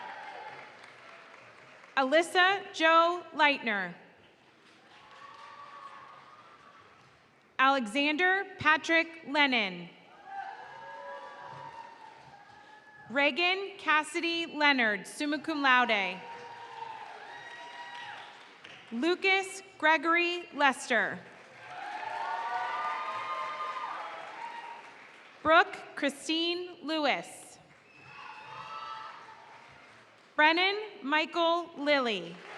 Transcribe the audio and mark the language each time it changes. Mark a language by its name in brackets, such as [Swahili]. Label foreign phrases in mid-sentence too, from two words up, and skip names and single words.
[English] Alyssa Jo Leitner. Alexander Patrick Lennon. Reagan Cassidy Leonard, summa cum laude. Lucas Gregory Lester. Brooke Christine Lewis. Brennan Michael Lilly.